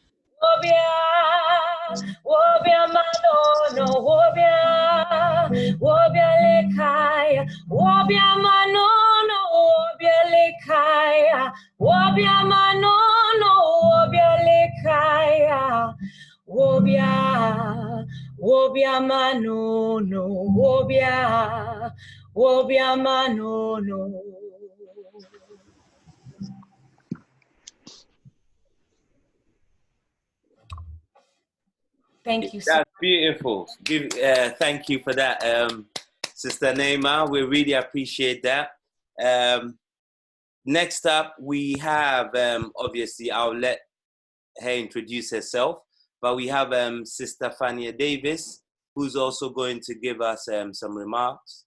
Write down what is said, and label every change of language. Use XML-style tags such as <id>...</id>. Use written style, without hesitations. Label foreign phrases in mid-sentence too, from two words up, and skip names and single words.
<ee>Wobia manono, wobia lekaya, wobia manono, wobia lekaya, wobia manono, wobia lekaya, wobia manono, wobia manono.</ee> <en>Thank you so much. That's beautiful. Thank you for that, Sister Naima. We really appreciate that. Next up, we have, obviously, I'll let her introduce herself, but we have Sister Fania Davis, who's also going to give us some remarks.</en>